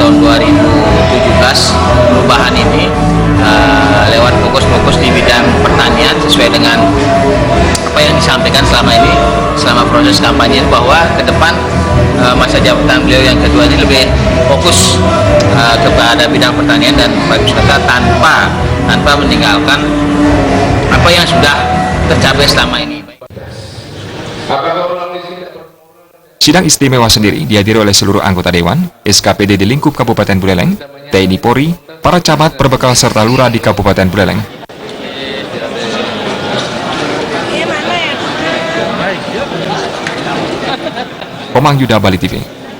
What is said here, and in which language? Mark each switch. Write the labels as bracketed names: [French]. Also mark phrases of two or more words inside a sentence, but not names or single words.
[Indonesian] tahun 2017 perubahan ini lewat fokus-fokus di bidang pertanian sesuai dengan apa yang disampaikan selama ini, selama proses kampanye, bahwa ke depan masa jabatan beliau yang kedua ini lebih fokus kepada bidang pertanian dan pariwisata tanpa meninggalkan apa yang sudah tercapai selama ini. Sidang istimewa sendiri dihadiri oleh seluruh anggota Dewan, SKPD di lingkup Kabupaten Buleleng, TNI Polri, para camat, perbekal serta lurah di Kabupaten Buleleng. Komang Yuda, Bali TV.